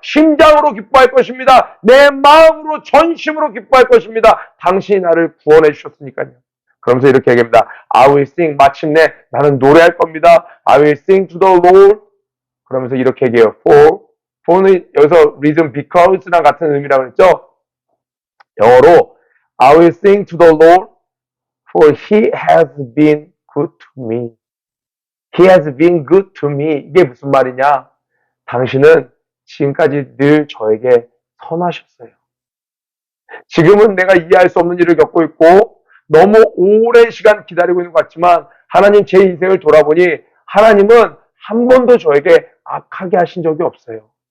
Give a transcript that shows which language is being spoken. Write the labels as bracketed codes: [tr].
[ko] 심장으로 기뻐할 것입니다. 내 마음으로 전심으로 기뻐할 것입니다. 당신이 나를 구원해 주셨으니까요. 그러면서 이렇게 얘기합니다. [en] I will sing. [ko] 마침내 나는 노래할 겁니다. [en] I will sing to the Lord. [ko] 그러면서 이렇게 얘기해요. for는 여기서 reason because랑 같은 의미라고 했죠. 영어로 [en] I will sing to the Lord for he has been good to me. He has been good to me. [ko] 이게 무슨 말이냐? 당신은 지금까지 늘 저에게 선하셨어요. 지금은 내가 이해할 수 없는 일을 겪고 있고 너무 오랜 시간 기다리고 있는 것 같지만 하나님 제 인생을 돌아보니 하나님은 한 번도 저에게 악하게 하신 적이 없어요.